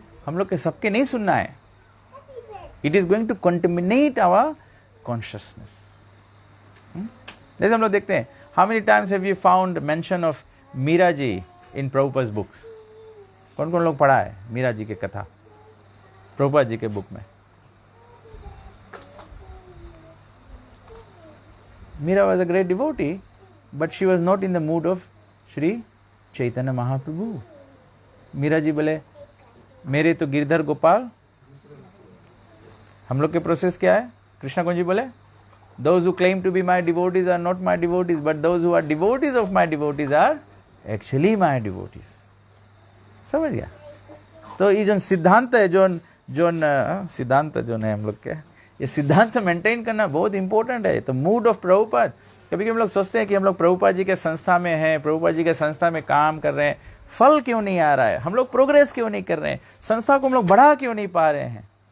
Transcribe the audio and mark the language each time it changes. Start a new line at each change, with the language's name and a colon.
Hindi: हम लोग के सबके नहीं सुनना है।
English: It is going to contaminate our consciousness.
Hindi: जैसे हम लोग देखते हैं,
English: How many times have you found mention of Meera ji in Prabhupada books?
Hindi: कौन कौन लोग पढ़ा है मीरा जी की कथा प्रभुपाद जी के बुक में?
English: Meera was a great devotee, but she was not in the mood of Shri Chaitanya Mahaprabhu.
Hindi: Meera ji बोले मेरे तो गिरधर गोपाल। हम लोग के प्रोसेस क्या है? कृष्णा कुंज जी बोले
English: those who claim to be my devotees are not my devotees, but those who are devotees of my devotees are actually my devotees।
Hindi: समझ गया? तो ये जो सिद्धांत है, जो सिद्धांत जो है हम लोग के, ये सिद्धांत मेंटेन करना बहुत इंपॉर्टेंट है। तो मूड ऑफ प्रभुपाद, कभी हम लोग सोचते हैं कि हम लोग प्रभुपाद जी के संस्था में हैं, प्रभुपाद जी के संस्था में काम कर रहे हैं, फल क्यों नहीं आ रहा है, हम लोग प्रोग्रेस क्यों नहीं कर रहे हैं, संस्था को हम लोग बढ़ा क्यों नहीं पा रहे हैं?